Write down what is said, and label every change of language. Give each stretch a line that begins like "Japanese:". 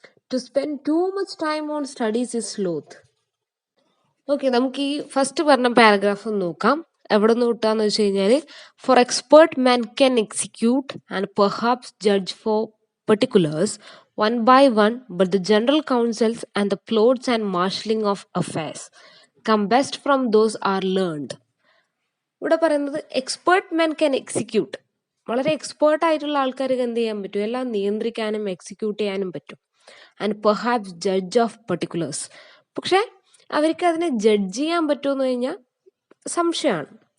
English: To spend too much time on studies is sloth.
Malayalam: Okay, നമുക്ക് ഈ first പറഞ്ഞ paragraph നോക്കാം. എവിടെ നിന്ന് കിട്ടാന്ന് വെച്ച് കഴിഞ്ഞാൽ,
English: For expert man can execute and perhaps judge for particulars one by one, but the general counsels and the plots and marshalling of affairs come best from those are learned.
Malayalam: ഇവിടെ പറയുന്നത്
English: Expert men can execute.
Malayalam: വളരെ expert ആയിട്ടുള്ള ആൾക്കാർക്ക് എന്ത് ചെയ്യാൻ പറ്റും? എല്ലാം നിയന്ത്രിക്കാനും എക്സിക്യൂട്ട് ചെയ്യാനും പറ്റും.
English: and perhaps judge of particulars,
Malayalam: പക്ഷെ അവർക്ക് അതിനെ ജഡ്ജ് ചെയ്യാൻ പറ്റുമെന്ന് കഴിഞ്ഞാൽ സംശയമാണ്.